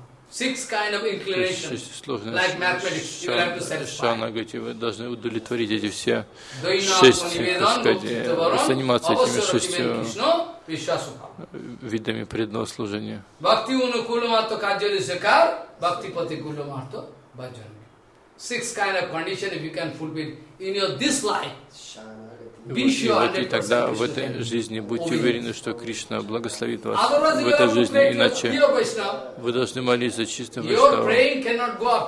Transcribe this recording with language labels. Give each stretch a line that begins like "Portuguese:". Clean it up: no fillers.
English: Six kind of inclinations, like mathematics, you have to satisfy.
Russian: Шана говорит, вы должны удовлетворить эти все шесть, так сказать, заниматься этими шестью видами преданного служения.
Sanskrit: Бхакти унукулам арто каджали сакар, бхакти патикулам арто баджанми.
English: Six kind of conditions, if you can fulfill in your this life.
Russian: И тогда в этой жизни будьте уверены, что Кришна благословит вас в этой жизни, иначе вы должны молиться чистым Вайшнавом.